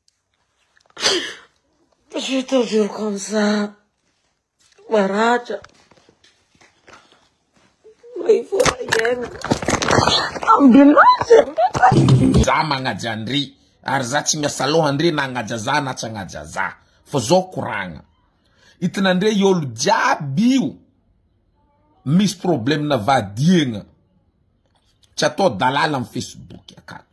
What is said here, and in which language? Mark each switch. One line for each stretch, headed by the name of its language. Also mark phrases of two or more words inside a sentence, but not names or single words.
French: Je suis toujours comme ça. Maratra. Il faut rien. Ambulance.
Malagasy: Za magnaja andry. Ary za tsy miasa loha andry na agnaja za na tsy agnaja za. Fa zao koragna. Itanandre olo jiaby io. Misy problème na vadiegna. Tsy atao dalala am Facebook akato.